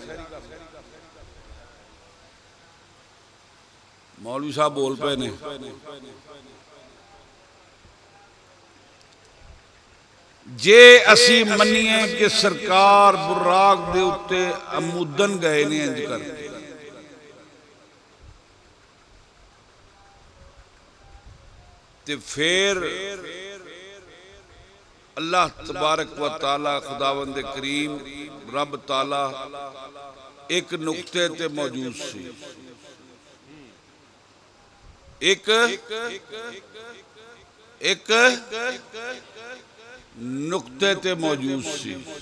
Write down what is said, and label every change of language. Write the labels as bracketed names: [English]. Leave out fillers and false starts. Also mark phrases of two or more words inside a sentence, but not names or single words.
[Punjabi] مولوی صاحب بول پے نے، جے اسی منیے کہ سرکار براق دے اتے عمودن گئے نے اینج کر, تے فیر اللہ تبارک و تعالیٰ خداوند کریم رب تعالیٰ ایک نقطے تے موجود سی. ایک ایک نقطے تے موجود سی.